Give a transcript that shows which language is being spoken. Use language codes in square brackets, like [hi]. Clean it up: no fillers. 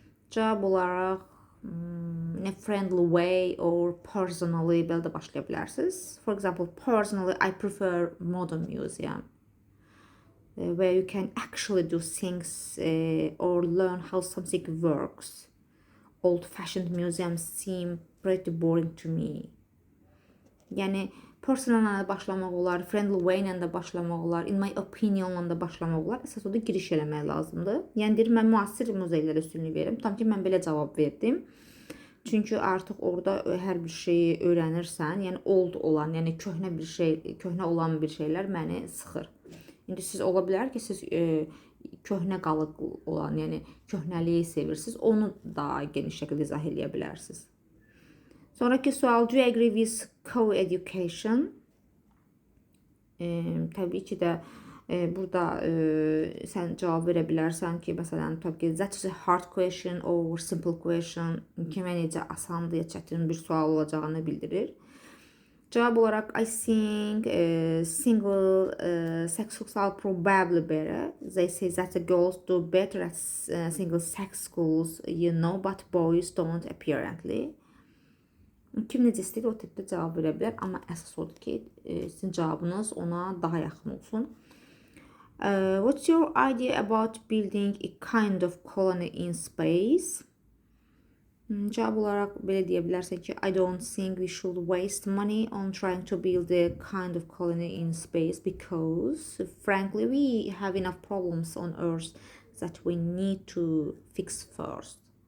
[az] Cavab olaraq [en] in a friendly way or personally [az] belə də başlaya bilərsiniz. [en] For example, personally I prefer modern museum. Where you can actually do things or learn how something works. Old-fashioned museums seem pretty boring to me. [az] Yəni, personal ilə başlamaq olar, friendly way ilə də başlamaq olar, [en] in my opinion [az] ilə də başlamaq olar. Əsas odur giriş eləmək lazımdır. Yəni, deyir, mən müasir muzeylərə üstünlük verim. Tam ki, mən belə cavab verdim. Çünki artıq orada hər bir şeyi öyrənirsən. Yəni, old olan, yəni köhnə olan bir şeylər məni sıxır. İndi siz ola bilər ki, siz köhnə qalıq olan, yəni köhnəliyi sevirsiniz, onu da geniş şəkildə izah eləyə bilərsiniz. [en] Sonraki sual, do you agree with co-education? [az] Təbii ki də burada sən cavab verə bilərsən ki, məsələn, təbii ki, [en] that is a hard question or simple question, [az] kimə necə asandır ya çətin bir sual olacağını bildirir. Cavab olaraq, [en] I think single sex schools are probably better. They say that the girls do better at single sex schools, you know, but boys don't apparently. [az] Kim necə istəyir o tipdə cavab verə bilər, amma əsas odur ki, sizin cavabınız ona daha yaxın olsun. [en] What's your idea about building a kind of colony in space? [az] Cevap olarak belə deyə bilərsən ki, [en] I don't think we should waste money on trying to build a kind of colony in space because frankly we have enough problems on Earth that we need to fix first.